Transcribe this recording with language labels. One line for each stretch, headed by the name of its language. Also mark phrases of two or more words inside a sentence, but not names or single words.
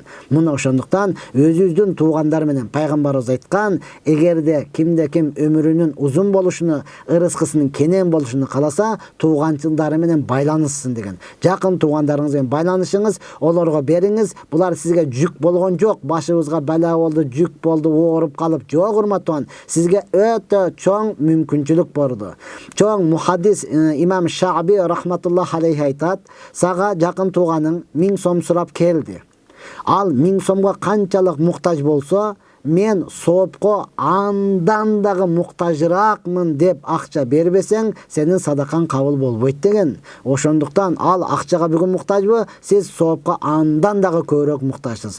Kyrgyz: Мына ошондуктан өзүбүздүн туугандары менен пайгамбарыбыз айткан, эгерде кимде ким өмүрүнүн узун болушуну, ырыскысынын кенен болушуну кааласа, тууганчылдары менен байланышсын деген. Жакын туугандарыңыз менен байланышыңыз, олорго бериңиз. Булар сизге жүк болгон жок. Башыбызга бала болду, жүк болду, ооруп калып жок, урматтуу. Сизге өтө чоң мүмкүнчүлүк болду. Чоң мухаддис имам Шааби
Arabic: رحمة الله عليه
Kyrgyz: айтат, сага жакын тууганың 1000 сом сурап келди. Ал 1000 сомго канчалык муктаж болсо, мен соопко андан дагы муктажыраакмын деп акча бербесең, сенин садакаң кабыл болбойт деген. Ошондуктан ал акчага бүгүн муктажбы, сиз соопко андан дагы көбүрөөк муктажсыз.